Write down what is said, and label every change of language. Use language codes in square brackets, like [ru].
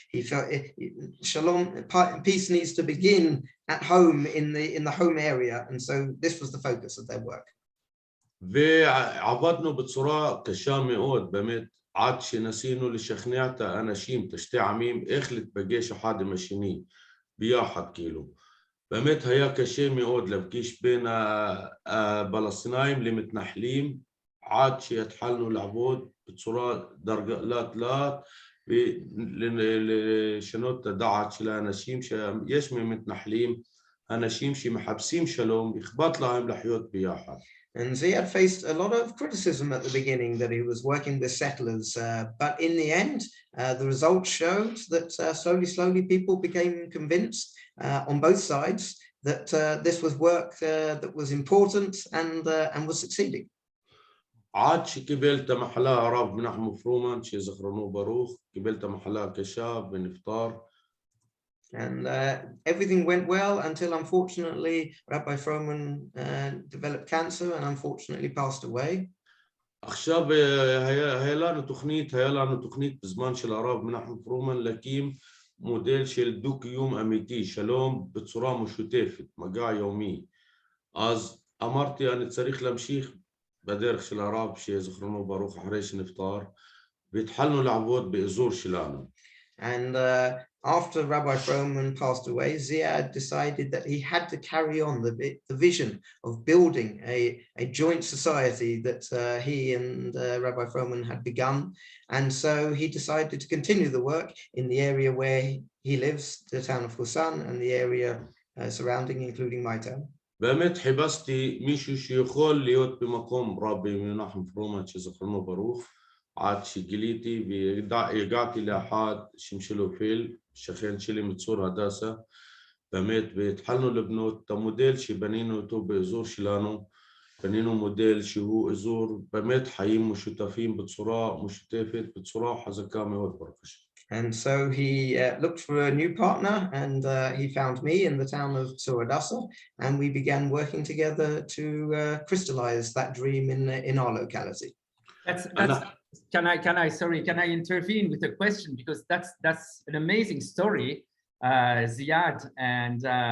[en] He felt shalom, peace needs to begin at home in the home area, and so this was the focus of their work. [he] ועבדנו בצורה קשה מאוד, באמת. עד שניסינו לשכנע את האנשים, את שתי עמים, איך להתפגש אחד עם השני, ביחד כאילו. באמת היה קשה מאוד להפגיש בין הפלסטינאים למתנחלים, עד שהתחלנו לעבוד בצורה לאט לאט, ולשנות את הדעת של האנשים, שיש ממתנחלים, אנשים שמחפשים שלום, אכפת להם לחיות ביחד. [en] And Ziad faced a lot of criticism at the beginning that he was working with settlers, but in the end, the results showed that slowly people became convinced on both sides that this was work that was important and was succeeding. [he] עד שקיבלת מחלה הרב מנחם פרומן, שזכרונו ברוך, קיבלת מחלה קשה ונפטר. [en] And everything went well until, unfortunately, Rabbi Froman developed cancer and unfortunately passed away. [he] עכשיו היה לנו תוכנית בזמן של הרב מנחם פרומן להקים מודל של דו-קיום אמיתי, שלום בצורה משותפת, מגע יומי. אז אמרתי, אני צריך להמשיך בדרך של הרב שזכרונו ברוך אחרי שנפטר, והתחלנו לעבוד באזור שלנו. [en] And after Rabbi Froman passed away, Ziad decided that he had to carry on the vision of building a joint society that he and Rabbi Froman had begun. And so he decided to continue the work in the area where he lives, the town of Husan, and the area surrounding, including my town. [he] באמת חיפשתי מישהו שיכול להיות במקום רבי מנחם פרומן שזכרונו ברוך, עד שגיליתי והגעתי לאחד שמשלו פיל, שכן שלי מצור הדסה, באמת, והתחלנו לבנות את המודל שבנינו אותו באזור שלנו, בנינו מודל שהוא אזור באמת חיים משותפים בצורה משותפת, בצורה חזקה מאוד ברוך השם. [en] And so he looked for a new partner, and he found me in the town of Tzur Adasa, and we began working together to crystallize that dream in our locality. Can I intervene with a question, because that's an amazing story, Ziad, and